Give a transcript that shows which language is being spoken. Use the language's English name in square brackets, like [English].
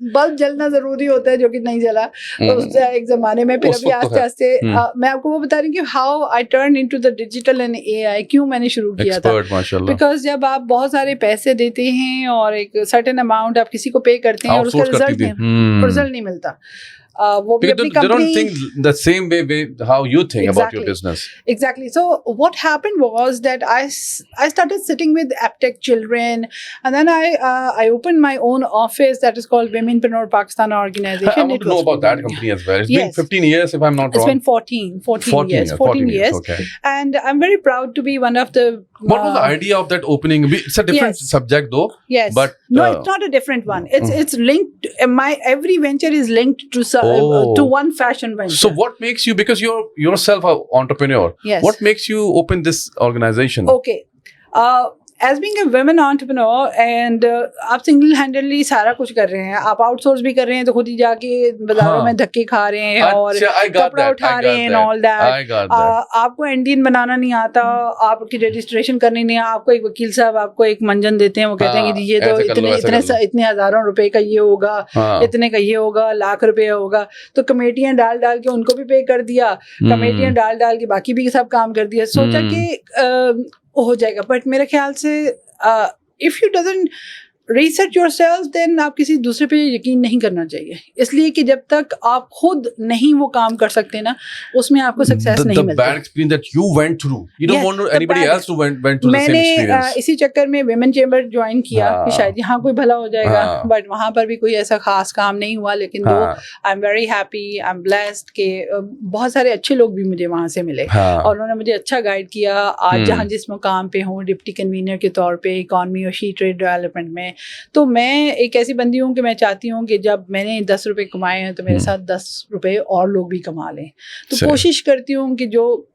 [Urdu] Bulb جلنا ضروری ہوتا ہے جو کہ نہیں جلا ایک زمانے میں. پھر ابھی آہستہ آہستہ میں آپ کو وہ بتا رہی ہوں کہ [English] How I turn into the digital and A I. [Urdu] کیوں میں نے شروع کیا تھا؟ بیکاز جب آپ بہت سارے پیسے دیتے ہیں اور ایک سرٹن اماؤنٹ آپ کسی کو پے کرتے ہیں اور اس کا رزلٹ نہیں ملتا. وہ بھی اپنی company [English] the same way how you think about your business. Exactly. So what happened was that I started sitting with AppTech children, and then I opened my own office that is called Womenpreneur Pakistan organization. I want to know about that company as well. It's been 15 years if I'm not wrong. It's been 14 years. Okay. And I'm very proud to be one of the What was the idea of that opening? It's a different subject though. Yes. But no, it's not a different one. It's linked. My every venture is linked to one fashion venture. So what makes you, because you're yourself an entrepreneur. Yes. What makes you open this organization? Okay. As being a women entrepreneur and [Urdu] آپ single ہینڈلی سارا کچھ کر رہے ہیں. آپ out source بھی کر رہے ہیں تو خود ہی جا کے بازاروں میں دھکے کھا رہے ہیں اور کپڑا اٹھا رہے ہیں [English] all that. [Urdu] آپ کو انڈین بنانا نہیں آتا، آپ کی رجسٹریشن کرنی نہیں، آپ کو ایک وکیل صاحب آپ کو ایک منجن دیتے ہیں، وہ کہتے ہیں کہ یہ تو اتنے ہزاروں روپے کا یہ ہوگا، اتنے کا یہ ہوگا، لاکھ روپے ہوگا. تو کمیٹیاں ڈال کے ان کو بھی پے کر دیا، کمیٹیاں ڈال کے باقی بھی سب کام کر دیا. سوچا کہ ہو جائے گا. بٹ میرے خیال سے [English] if you doesn't research yourself then [Urdu] آپ کسی دوسرے پہ یقین نہیں کرنا چاہیے. اس لیے کہ جب تک آپ خود نہیں وہ کام کر سکتے نا اس میں آپ کو سکسیس نہیں ملتا. [English] The bad experience that you went through, you don't want anybody else to went through the same experience. [Urdu] میں نے اسی چکر میں ویمن چیمبر جوائن کیا کہ شاید یہاں کوئی بھلا ہو جائے گا. بٹ وہاں پر بھی کوئی ایسا خاص کام نہیں ہوا. لیکن دو [English] I am very happy, I am blessed [Urdu] کہ بہت سارے اچھے لوگ بھی مجھے وہاں سے ملے اور انہوں نے مجھے اچھا گائیڈ کیا. آج جہاں جس مقام پہ ہوں ڈپٹی کنوینر کے طور پہ اکانومی اور شی ٹریڈ ڈیولپمنٹ میں، تو میں ایک ایسی بندی ہوں کہ میں چاہتی ہوں کہ جب میں نے 10 روپے کمائے ہیں تو میرے ساتھ 10 روپے اور لوگ بھی کما لیں. تو کوشش کرتی ہوں کہ جو